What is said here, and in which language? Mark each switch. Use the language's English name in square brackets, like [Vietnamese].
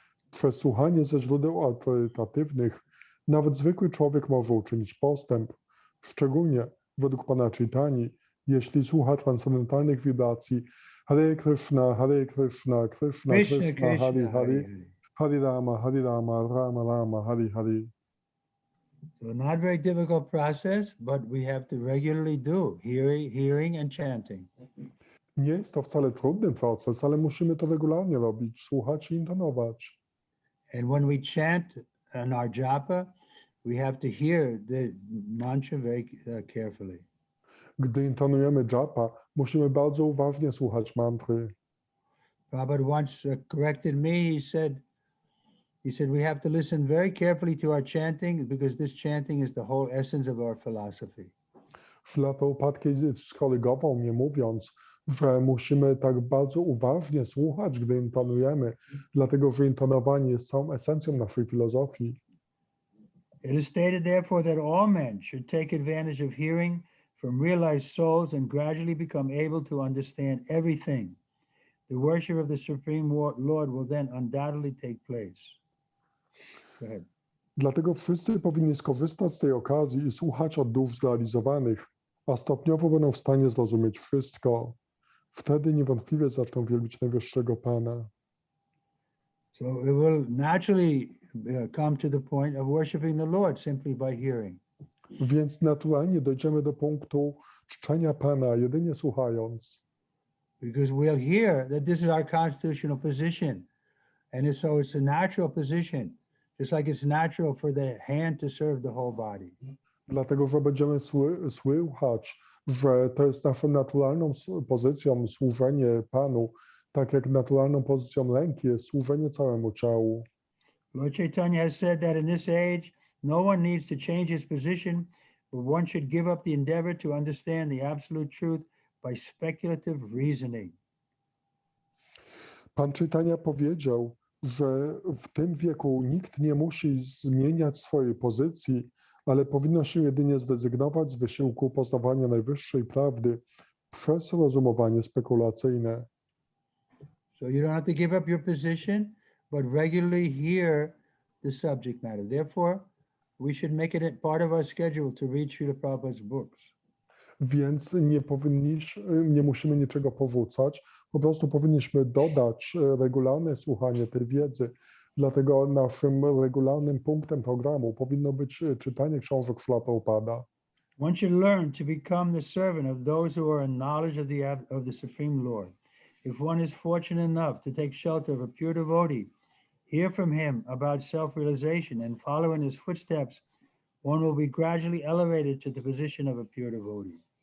[Polish] Przez słuchanie ze źródeł autorytatywnych nawet zwykły człowiek może uczynić postęp, szczególnie według Pana Chaitani, jeśli słucha transcendentalnych wibracji Hare Krishna, Krishna Krishna, Hare Hare, Hare Rama, Rama Rama, Hare Hare. [English] So not very difficult process, but we have to regularly do hearing and chanting. [Polish] Nie jest to wcale trudny proces, ale musimy to regularnie robić, słuchać i intonować. [English] And when we chant in our japa, we have to hear the mantra very carefully. [Polish] Gdy intonujemy japa, musimy bardzo uważnie słuchać mantry. [English] Prabhupada once corrected me. He said we have to listen very carefully to our chanting because this chanting is the whole essence of our philosophy. [Polish] Śrila Prabhupada kiedyś skorygował mnie, mówiąc, że musimy tak bardzo uważnie słuchać, gdy intonujemy, dlatego że intonowanie jest całą esencją naszej filozofii. [English] It is stated therefore that all men should take advantage of hearing from realized souls and gradually become able to understand everything. The worship of the Supreme Lord will then undoubtedly take place. Go ahead. [Polish] Dlatego wszyscy powinni skorzystać z tej okazji i słuchać od dusz zrealizowanych, a stopniowo będą w stanie zrozumieć wszystko. Wtedy niewątpliwie zaczną wielbić Najwyższego Pana. [English] So it will naturally come to the point of worshiping the Lord simply by hearing. [Polish] Więc naturalnie dojdziemy do punktu czczenia Pana jedynie słuchając. [English] Because we'll hear that this is our constitutional position. And so it's a natural position, just like it's natural for the hand to serve the whole body. [Polish] Dlatego, że będziemy słuchać, że to jest naszą naturalną pozycją służenie Panu, tak jak naturalną pozycją ręki jest służenie całemu ciału. [English] Lord Chaitanya has said that in this age, no one needs to change his position, but one should give up the endeavor to understand the absolute truth by speculative reasoning. [Polish] Pan Chaitanya powiedział, że w tym wieku nikt nie musi zmieniać swojej pozycji, ale powinno się jedynie zrezygnować z wysiłku poznawania najwyższej prawdy przez rozumowanie spekulacyjne. [English] So you don't have to give up your position, but regularly hear the subject matter. Therefore, we should make it a part of our schedule to read Srila Prabhupada's books. [Polish] Więc nie musimy niczego porzucać, po prostu powinniśmy dodać regularne słuchanie tej wiedzy. Dlatego naszym regularnym punktem programu powinno być czytanie książek Srila Prabhupada. [English] One should learn to become the servant of those who are in knowledge of the Supreme Lord. If one is fortunate enough to take shelter of a pure devotee, hear from him about self-realization and follow in his footsteps, one will be gradually elevated to the position of a pure devotee.